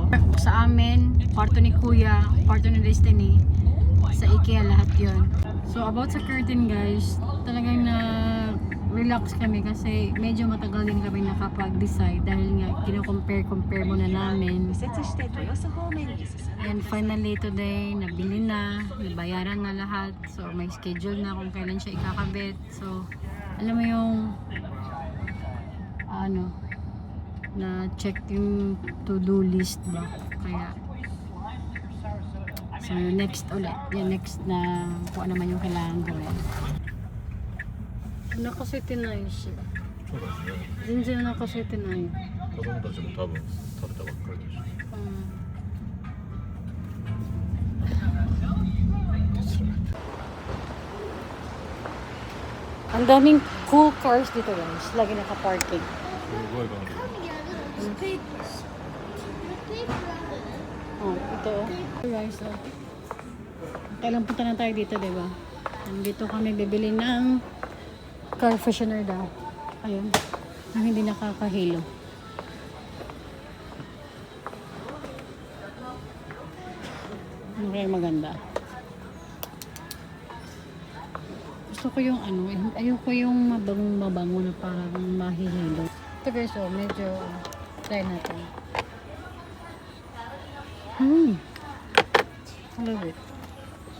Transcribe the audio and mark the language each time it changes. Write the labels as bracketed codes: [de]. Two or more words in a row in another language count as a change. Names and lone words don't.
[tl] Sa amin, kwarto ni Kuya, kwarto ni Destiny, sa IKEA lahat yon. [en] So about [tl] sa curtain, guys, talagang na-relax kami kasi medyo matagal din kami nakapag-decide dahil nga kino-compare muna namin. [en] And finally today, [tl] nabili na, nabayaran na lahat. So may schedule na kung kailan siya ikakabit. So alam mo yung na check yung [en] to-do list [tl] ba, kaya [en] so next [tl] ulit yung next na kung ano naman yung kailangan gawin. Nakasete na yun siya. [ja] そうですね。 [tl] Zinzin nakasete na yun. [ja] 子供たちも多分食べたばっかりでしょ。 [tl] Ang daming [en] cool cars [tl] dito, guys, lagi naka-parking. [ja] すごい感じ。 [tl] Oh, ito. Guys, kailan punta na tayo dito, diba? Nandito kami bibili ng [en] car freshener [tl] daw. Ayun. Ang hindi nakakahilo. Ano kaya maganda? Gusto ko yung ayoko yung mabango na parang mahihilo. Ito guys, medyo try natin. [en] I love it.